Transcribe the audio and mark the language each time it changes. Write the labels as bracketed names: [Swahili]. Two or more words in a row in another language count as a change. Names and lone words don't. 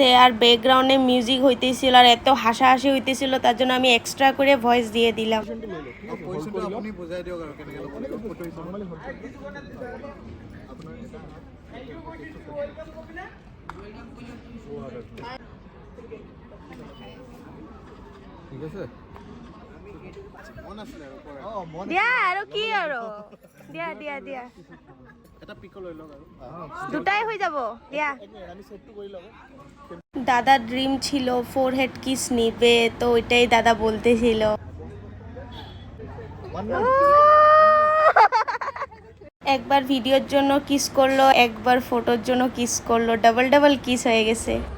[Bangla] আর ব্যাকগ্রাউন্ডে মিউজিক হইতেছিল আর এত হাসাহাসি হইতেছিল, তার জন্য আমি এক্সট্রা করে ভয়েস দিয়ে দিলাম। ঠিক আছে [Assamese] দিয়া আৰু কি আৰু দিয়া দিয়া দিয়া এটা পিক লৈ লওক আৰু দুটাই হৈ যাব দিয়া। [Bangla] দাদার ড্রিম ছিল ফোরহেড কিস নিবে, তো ওইটাই দাদা বলতেছিল। একবার ভিডিওর জন্য কিস করলো, একবার ফটোর জন্য কিস করলো, ডাবল ডাবল কিস হয়ে গেছে।